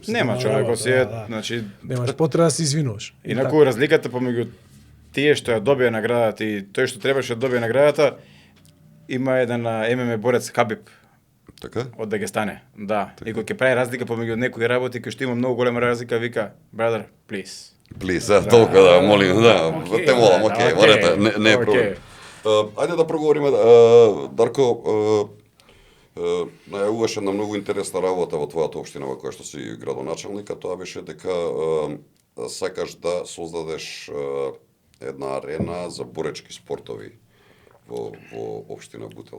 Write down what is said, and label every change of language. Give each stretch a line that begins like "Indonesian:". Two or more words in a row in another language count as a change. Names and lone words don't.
Macedonian: Нема човек, значи немаш потреба да се извинуваш. Инаку разликата помеѓу тие што ја добија наградата и тој што требаше да добие наградата, има еден ММА борец Хабиб. Така? Од Дагестане. Да. И кога ќе прави разлика помеѓу некои работи кои што има многу голема разлика, вика,
English: brother, please. Please,
Macedonian: толку да молим, те молам, окей, морате, не е проблем. Ајде да проговориме, Дарко, најавуваше една многу интересна работа во твојата општина во која што си градоначалник, а тоа беше дека сакаш да создадеш една арена за боречки спортови во општина Бутел.